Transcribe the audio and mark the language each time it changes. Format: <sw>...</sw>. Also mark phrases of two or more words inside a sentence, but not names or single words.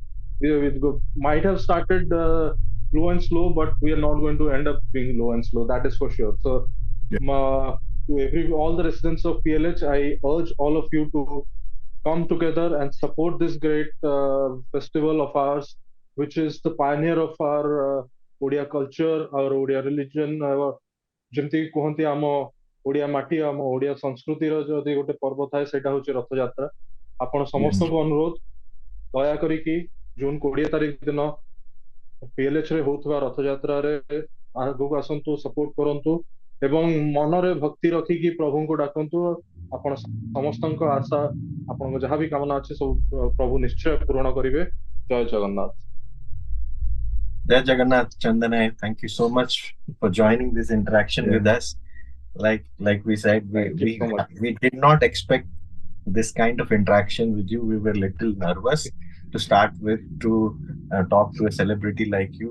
<en>Might have started low and slow, but we are not going to end up being low and slow. That is for sure. So, Yeah. to all the residents of PLH, I urge all of you to come together and support this great festival of ours, which is the pioneer of our Odia culture, our Odia religion.</en> <or>ଯେମିତି କୁହନ୍ତି ଆମ ଓଡିଆ ମାଟି ଆମ ଓଡିଆ ସଂସ୍କୃତିର ଯଦି ଗୋଟେ ପର୍ବ ଥାଏ ସେଇଟା ହଉଛି ରଥଯାତ୍ରା। ଆପଣ</or> <en>Yes.</en> <or>ସମସ୍ତଙ୍କୁ ଅନୁରୋଧ, ଦୟା କରିକି ଜୁନ 20 ତାରିଖ ଦିନ PLH ରେ ହଉଥିବା ରଥଯାତ୍ରାରେ ଆଗକୁ ଆସନ୍ତୁ, ସପୋର୍ଟ କରନ୍ତୁ ଏବଂ ମନରେ ଭକ୍ତି ରଖିକି ପ୍ରଭୁଙ୍କୁ ଡାକନ୍ତୁ। ଆପଣ ସମସ୍ତଙ୍କ ଆଶା, ଆପଣଙ୍କ ଯାହା ବି କାମନା ଅଛି ସବୁ ପ୍ରଭୁ ନିଶ୍ଚୟ ପୂରଣ କରିବେ। ଜୟ ଜଗନ୍ନାଥ। ଜୟ ଜଗନ୍ନାଥ,</or> <en>Chandan, thank you so much for joining this interaction Yeah. with us. Like we said, Thank you so much. we did not expect this kind of interaction with you. We were a little nervous to start with to talk to a celebrity like you.</en>